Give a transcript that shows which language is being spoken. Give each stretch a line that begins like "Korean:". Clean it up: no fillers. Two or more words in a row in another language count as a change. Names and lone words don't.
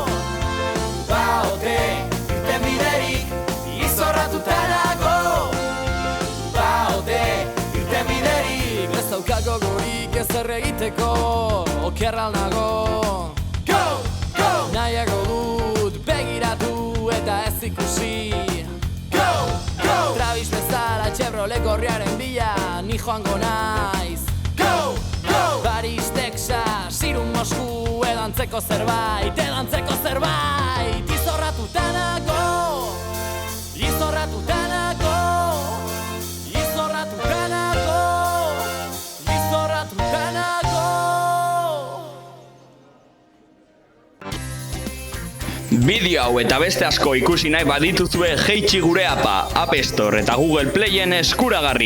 Basque: Ba ote, irten biderik, izorratuta nago. Ba ote, irten biderik, ez daukago gorik ezer egiteko, okerral nago.
English: Go, go!
Basque: Nahiago dut begiratu eta ez ikusi.
English: Go, go!
Basque: Travis bezala Chevrolet gorriaren bila ni joango naiz.
English: Go, go! Paris, Texas,
Basque: Irun, Mosku, edantzeko zerbait, izorratuta nago. Izorratuta nago. Izorratuta nago. Izorratuta nago. Bideo hau eta beste asko ikusi nahi badituzue jeitsi gure apa, App Store eta Google Playen eskuragarri.